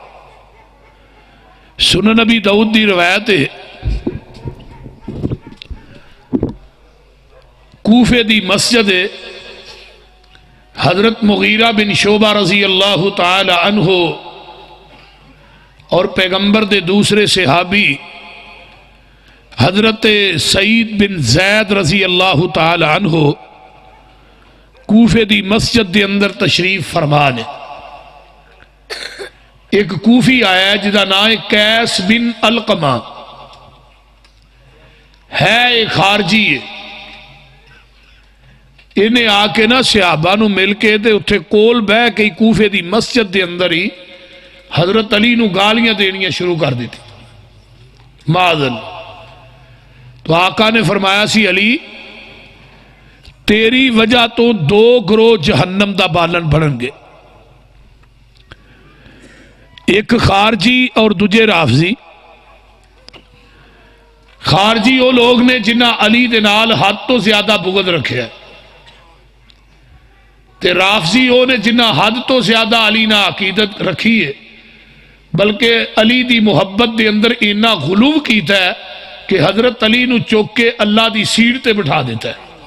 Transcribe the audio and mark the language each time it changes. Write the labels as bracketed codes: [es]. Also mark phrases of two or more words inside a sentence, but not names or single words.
[pa] سنن نبی داؤد دی روایت ہے، کوفے دی مسجد ہے، حضرت مغیرہ بن شعبہ [ar] رضی اللہ تعالی عنہ [pa] اور پیغمبر دے دوسرے صحابی حضرت سعید بن زید [ar] رضی اللہ تعالی عنہ [pa] کوفے دی مسجد دے اندر تشریف فرمانے۔ ایک کوفی آیا ہے جدا نام ہے قیس بن علقمہ، ہے ایک خارجی ہے۔ انہیں آ کے نا صحابہ نو مل کے دے اتھے کول بہ کے کوفے دی مسجد دے اندر ہی حضرت علی نو گالیاں دینیاں شروع کر دیتی، معاذ۔ تو آقا نے فرمایا سی علی تیری وجہ تو 2 گروہ جہنم دا بالن بڑھن گے، ایک خارجی اور دوجے رافضی۔ خارجی وہ لوگ نے جنہ علی دے نال حد تو زیادہ بغض رکھے ہے، تے رافضی وہ نے جنہ حد تو زیادہ علی نہ عقیدت رکھی ہے، بلکہ علی دی محبت دے اندر اینا غلو کیتا ہے کہ حضرت علی نو چوک کے اللہ دی سیٹ تے بٹھا دیتا ہے.